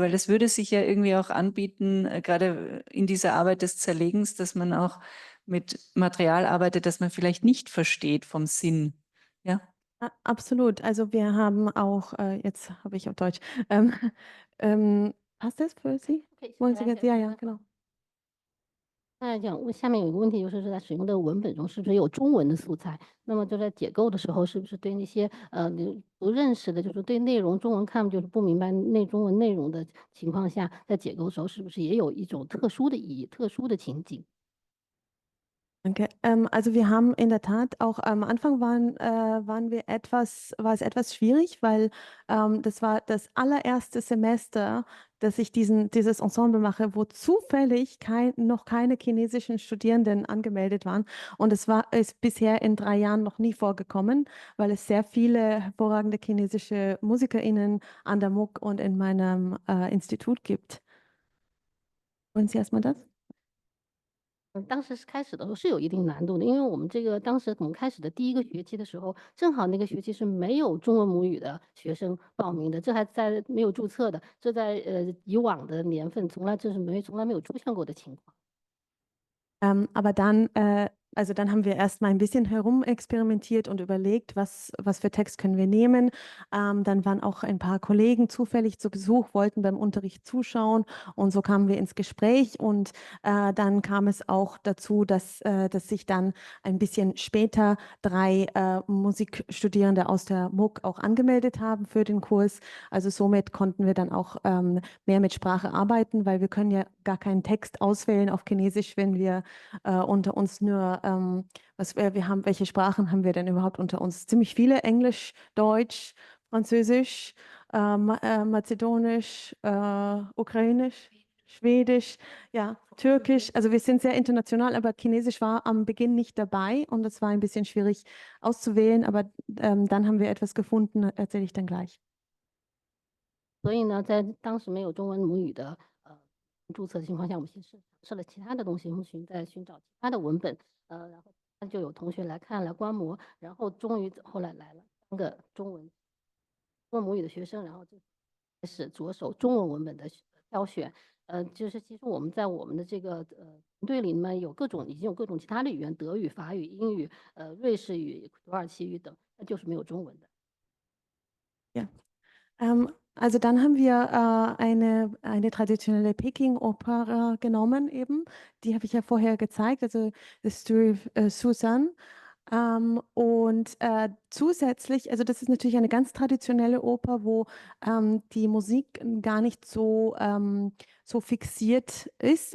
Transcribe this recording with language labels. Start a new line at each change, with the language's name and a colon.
German: Weil das würde sich ja irgendwie auch anbieten, gerade in dieser Arbeit des Zerlegens, dass man auch mit Material arbeitet, das man vielleicht nicht versteht vom Sinn. Ja? Absolut. Also wir haben auch, jetzt habe ich auf Deutsch, passt das für Sie? Okay, Wollen Sie jetzt? Ja, ja, genau.
Chinese: 那这样问下面有一个问题，就是在使用的文本中是不是有中文的素材？那么就在解构的时候，是不是对那些你不认识的，就是对内容中文看就是不明白中文内容的情况下，在解构的时候，是不是也有一种特殊的意义、特殊的情景？
German: Danke. Also wir haben in der Tat auch am Anfang war es etwas schwierig, weil das war das allererste Semester, dass ich dieses Ensemble mache, wo zufällig noch keine chinesischen Studierenden angemeldet waren. Und ist bisher in 3 Jahren noch nie vorgekommen, weil es sehr viele hervorragende chinesische MusikerInnen an der MUK und in meinem Institut gibt. Wollen Sie erstmal das?
Chinese: 当时是开始的时候是有一定难度的，因为我们当时我们开始的第1个学期的时候，正好那个学期是没有中文母语的学生报名的，这还在没有注册的，这在以往的年份从来没有出现过的情况。
German: Aber dann haben wir erst mal ein bisschen herumexperimentiert und überlegt, was für Text können wir nehmen. Dann waren auch ein paar Kollegen zufällig zu Besuch, wollten beim Unterricht zuschauen und so kamen wir ins Gespräch und dann kam es auch dazu, dass sich dann ein bisschen später 3 Musikstudierende aus der MUK auch angemeldet haben für den Kurs. Also somit konnten wir dann auch mehr mit Sprache arbeiten, weil wir können ja gar keinen Text auswählen auf Chinesisch, wenn wir unter uns nur, welche Sprachen haben wir denn überhaupt unter uns? Ziemlich viele: Englisch, Deutsch, Französisch, Mazedonisch, Ukrainisch, Schwedisch, ja, Türkisch. Also wir sind sehr international, aber Chinesisch war am Beginn nicht dabei und es war ein bisschen schwierig auszuwählen, aber dann haben wir etwas gefunden, erzähle ich dann gleich.
Chinese: 所以呢，在当时没有中文母语的注册的情况下，我们先尝试了其他的东西，我们在寻找其他的文本，然后就有同学来看来观摩，然后终于后来来了3个中文母语的学生，然后就开始着手中文文本的挑选。就是其实我们在我们的这个团队里面已经有各种其他的语言，德语、法语、英语、瑞士语、土耳其语等，那就是没有中文的。
German: Ja. Also dann haben wir eine traditionelle Peking-Oper genommen eben. Die habe ich ja vorher gezeigt, also The Story of Susan. Und zusätzlich, also das ist natürlich eine ganz traditionelle Oper, wo die Musik gar nicht so fixiert ist.